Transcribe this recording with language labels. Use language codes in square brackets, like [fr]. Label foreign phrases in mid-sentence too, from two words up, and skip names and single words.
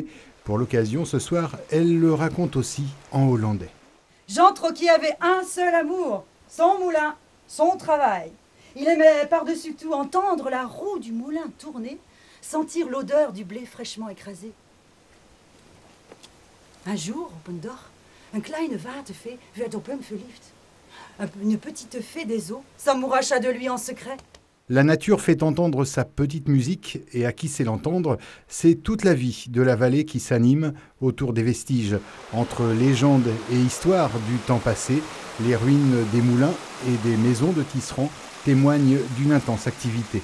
[fr] Pour l'occasion, ce soir, elle le raconte aussi en hollandais. Jean Troquier avait un seul amour, son moulin. Son travail. Il aimait par-dessus tout entendre la roue du moulin tourner, sentir l'odeur du blé fraîchement écrasé. Un jour, [nl] op een dag, een kleine watervee werd op hem verliefd. [fr] Une petite fée des eaux s'amouracha de lui en secret. La nature fait entendre sa petite musique et à qui sait l'entendre, c'est toute la vie de la vallée qui s'anime autour des vestiges. Entre légendes et histoires du temps passé, les ruines des moulins et des maisons de tisserands témoignent d'une intense activité.